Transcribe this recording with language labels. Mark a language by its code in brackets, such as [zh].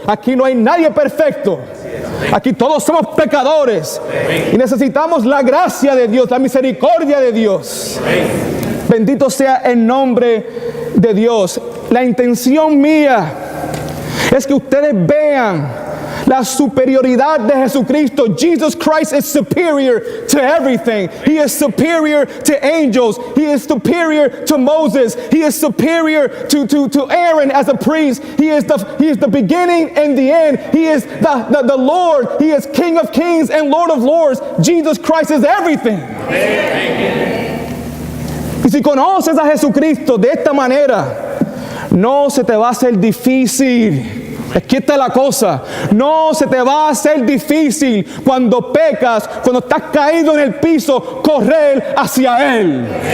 [es] Aquí no hay nadie perfecto. Aquí todos somos pecadores y necesitamos la gracia de Dios, la misericordia de Dios. Bendito sea el nombre de Dios. La intención mía es que ustedes vean la superioridad de Jesucristo. [en] Jesus Christ is superior to everything. He is superior to angels. He is superior to Moses. He is superior to Aaron as a priest. He is the beginning and the end. He is the Lord. He is King of kings and Lord of lords. Jesus Christ is everything. [es] Y si conoces a Jesucristo de esta manera, no se te va a hacer difícil. Aquí está la cosa. No se te va a hacer difícil cuando pecas, cuando estás caído en el piso, correr hacia Él.